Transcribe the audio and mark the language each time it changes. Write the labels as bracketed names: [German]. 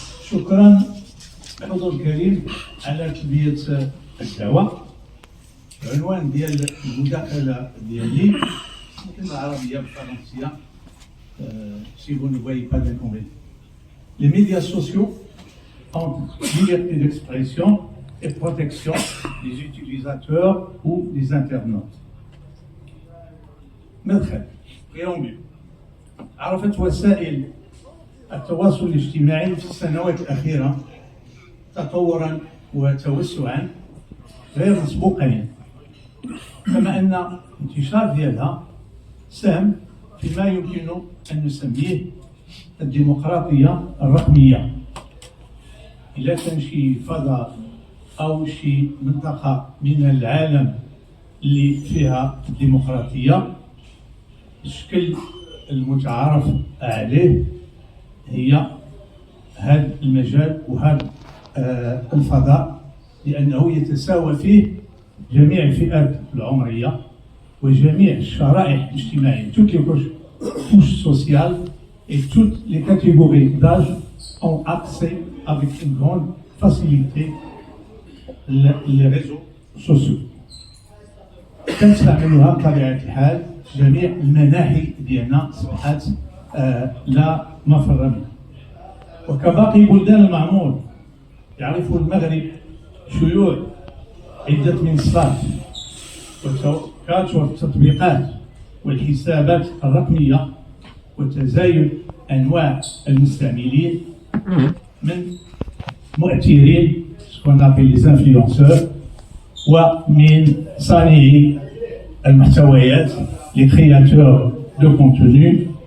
[Arabic] شكرا الحضور الكريم على تلبية الدعوة. العنوان ديال المداخلة ديالي بالعربية بالفرنسية. [French] Si vous ne voyez pas d'inconvénient. Les médias sociaux ont liberté d'expression et protection des utilisateurs ou des internautes. [Arabic] مدخل préambule. عرفت وسائل التواصل الاجتماعي في السنوات الأخيرة تطورا وتوسعا غير مسبوقين، كما أن انتشار ديالها ساهم فيما يمكن أن نسميه الديمقراطية الرقمية. إلا كان شي فضاء أو شي منطقة من العالم اللي فيها الديمقراطية، الشكل المتعارف عليه هي هذا المجال وهذا الفضاء، لأنه يتساوى فيه جميع الفئات العمرية وجميع الشرائح الاجتماعية. [French] Toutes les couches sociales et toutes les catégories d'âge ont accès avec une grande facilité les réseaux sociaux. [Arabic] تستعملها بطبيعة الحال جميع المناحي ديالنا أصبحت لا مفر منها. وكباقي بلدان المعمور يعرف المغرب شيوع عدة منصات وكثرة التطبيقات والحسابات الرقمية وتزايد أنواع المستعملين من مؤثرين [French] ce qu'on appelle les influenceurs [Arabic] ومن صانعي المحتويات [French] les créateurs de contenu.